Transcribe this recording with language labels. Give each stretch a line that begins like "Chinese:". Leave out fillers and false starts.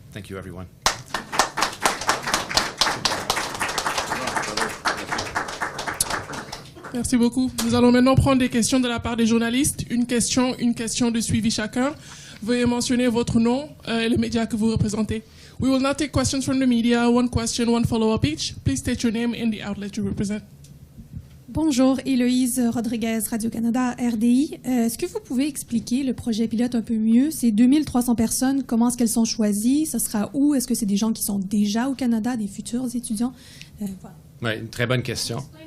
English: Thank you, everyone.
French: Merci beaucoup. Nous allons maintenant prendre des questions de la part des journalistes. Une question de suivi chacun. Veuillez mentionner votre nom et les médias que vous représentez.
English: We will now take questions from the media. One question, one follow-up each. Please state your name and the outlet you represent.
French: Bonjour, Héloïse Rodriguez, Radio-Canada, RDI. Est-ce que vous pouvez expliquer le projet pilote un peu mieux? Ces 2300 personnes, comment est-ce qu'elles sont choisies? Ce sera où? Est-ce que c'est des gens qui sont déjà au Canada, des futurs étudiants? Voilà. Oui, une très bonne question.